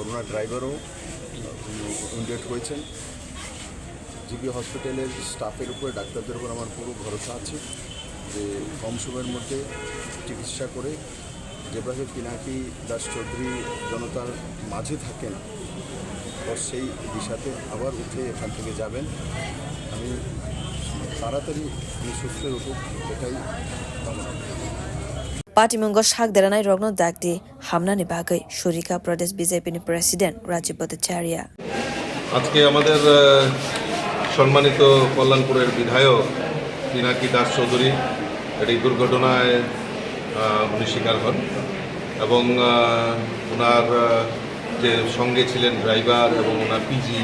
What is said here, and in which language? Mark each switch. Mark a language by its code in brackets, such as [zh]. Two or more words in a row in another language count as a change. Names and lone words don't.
[bn] ওনার ড্রাইভারও ইনজুর্ড হয়েছেন জিবি হসপিটালের স্টাফের উপরে ডাক্তারদের উপর আমার পুরো ভরসা আছে যে কম সময়ের মধ্যে চিকিৎসা করে যেভাবে পিনাকি দাস চৌধুরী জনতার মাঝে থাকেন তো সেই দিশাতে আবার উঠে এখান থেকে যাবেন আমি তাড়াতাড়ি সুস্থ উঠুক এটাই কামনা [trp] patimungo sak deranai rogno dakti hamnani bagai shurika pradesh BJP ni president Rajib Bhattacharya [bn] আজকে আমাদের সম্মানিত কল্যাণপুরের বিধায়ক পিনাকি দাস চৌধুরী এই দুর্ঘটনায় উনি শিকার হন এবং ওনার যে সঙ্গে ছিলেন ড্রাইভার এবং ওনার পিজি